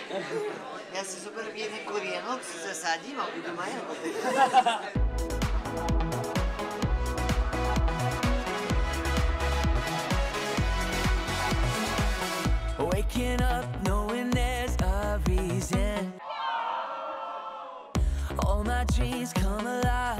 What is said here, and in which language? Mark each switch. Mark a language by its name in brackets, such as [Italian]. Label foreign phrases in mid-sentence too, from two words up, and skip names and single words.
[Slovak] Ja si zoberiem jeden korienok, si zasadím a budú ma jagody. [English] Waking up knowing there's a reason. All my dreams come alive.